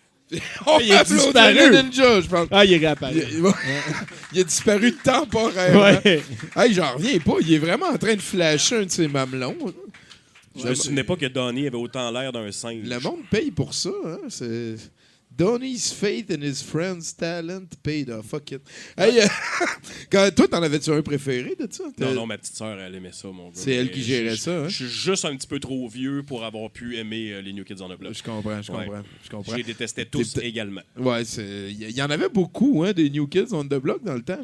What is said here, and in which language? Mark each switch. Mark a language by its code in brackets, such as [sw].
[fr] Il a disparu. Le ninja, je pense. Ah, il est réapparu. Il a disparu temporairement. Ouais. Hey, j'en reviens pas. Il est vraiment en train de flasher un de ses mamelons. Je me souvenais pas que Donnie avait autant l'air d'un singe. Le monde paye pour ça. Hein? C'est... [en] Donnie's faith and his friends' talent paid off. Fuck it. [fr] Hey, toi, t'en avais-tu un préféré de ça? Non, ma petite sœur, elle aimait ça, mon gars. C'est elle qui gérait ça. Hein? Je suis juste un petit peu trop vieux pour avoir pu aimer les New Kids on the Block. Je comprends. Je les détestais tous également. Ouais, il y en avait beaucoup, hein, des New Kids on the Block dans le temps.